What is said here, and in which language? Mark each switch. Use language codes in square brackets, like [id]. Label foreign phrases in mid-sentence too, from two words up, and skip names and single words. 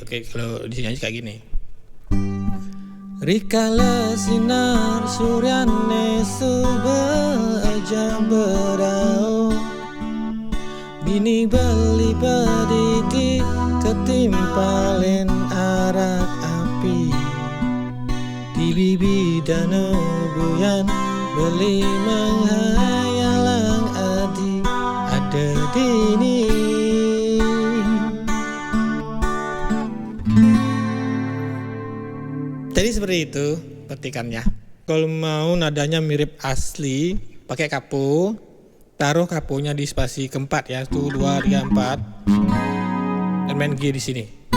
[id] Oke, kalau disi nyanyi kayak gini. [ban] Rikala sinar suryane subuh aja berau bini beli pedidi ketimpalin arak api di bibi danau buyan beli menghayalang adi ada dini. [id] Jadi seperti itu petikannya. Kalau mau nadanya mirip asli, pakai kapo, taruh kaponya di spasi keempat ya, 1, 2, 3, 4, dan main G di sini.